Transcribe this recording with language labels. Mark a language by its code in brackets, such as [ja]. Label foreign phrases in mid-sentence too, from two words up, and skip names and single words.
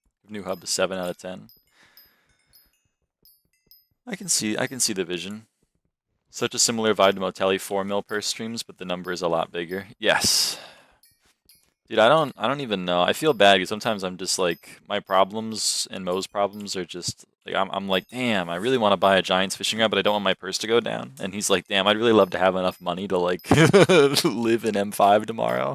[en] New hub is 7 out of 10. I can see the vision. Such a similar vibe to Motelli 4 mil per streams, but the number is a lot bigger. Yes. Dude, I don't even know. I feel bad because sometimes I'm just like, my problems and Mo's problems are just like, I'm like, damn, I really want to buy a Giants fishing rod, but I don't want my purse to go down. And he's like, damn, I'd really love to have enough money to like live in M5 tomorrow.